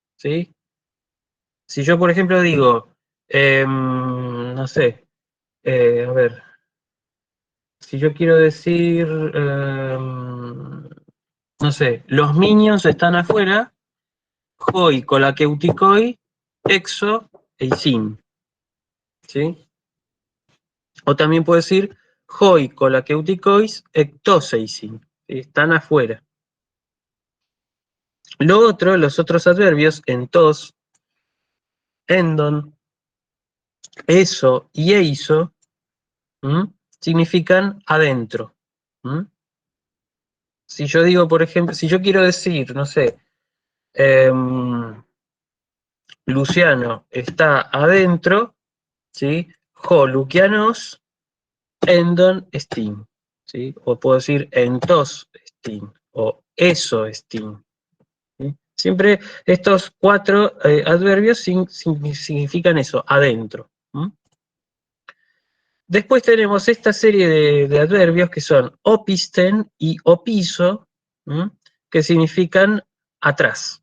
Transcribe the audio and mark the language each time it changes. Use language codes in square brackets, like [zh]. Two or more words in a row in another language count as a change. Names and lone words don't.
[es] Si yo, por ejemplo, digo, No sé, a ver, si yo quiero decir, no sé, los Minions están afuera, [el] οἱ κολακευτικοί, ἔξω, εἰσίν, [es] ¿sí? O también puedo decir, [el] οἱ κολακευτικοί, ἐκτὸς εἰσίν, [es] ¿sí? Están afuera. Lo otro, los otros adverbios, entos, endon, eso y eiso, significan adentro. Si yo digo, por ejemplo, si yo quiero decir, no sé, Luciano está adentro, ¿sí? [el] ὁ Λουκιανός, ἔνδον ἐστίν, [es] ¿sí? O puedo decir [el] ἐντὸς ἐστίν, [es] o [el] εἴσω ἐστίν. [es] ¿Sí? Siempre estos cuatro adverbios significan eso, adentro. Después tenemos esta serie de adverbios que son opisten y opiso, que significan atrás.